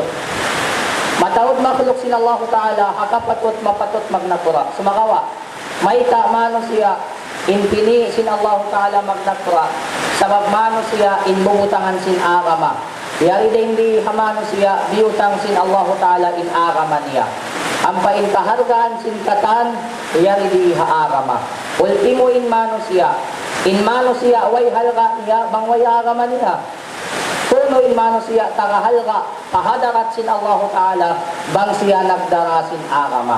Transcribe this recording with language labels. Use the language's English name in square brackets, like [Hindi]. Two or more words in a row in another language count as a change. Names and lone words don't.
[Tausug] Matawad makhluk sin [Arabic] الله تعالى, [Tausug] hakapatut, mapatut magnapura. Sumakawa, maita manusia, inpini sin [Arabic] الله تعالى [Tausug] magnapura. Sabab manusia, inbumutangan sin agama. Yari din di manusia, biutang sin [Arabic] الله تعالى [Tausug] in agama niya. Ampa in kahargaan sin katan, yari di haagama. Ultimo in manusia, way halga niya, bang way agama niya. Kuno in manusia, tagahalga, kahadarat sin [Arabic] الله تعالى, [Tausug] bang siya nagdara sin agama.